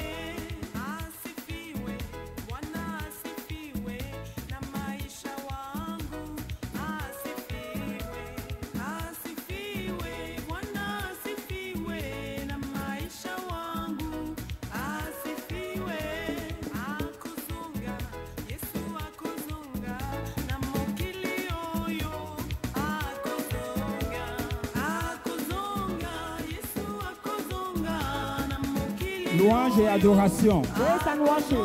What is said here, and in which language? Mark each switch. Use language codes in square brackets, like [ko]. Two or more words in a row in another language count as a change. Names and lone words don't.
[sw] Asifiwe, Bwana asifiwe, na maisha wangu asifiwe. Asifiwe, Bwana asifiwe, na maisha wangu asifiwe. [ln] Akuzunga, Yesu akuzunga, na mokili oyo akuzunga. Akuzunga, Yesu akuzunga, na mokili [fr] louange et adoration. [en] Praise and worship.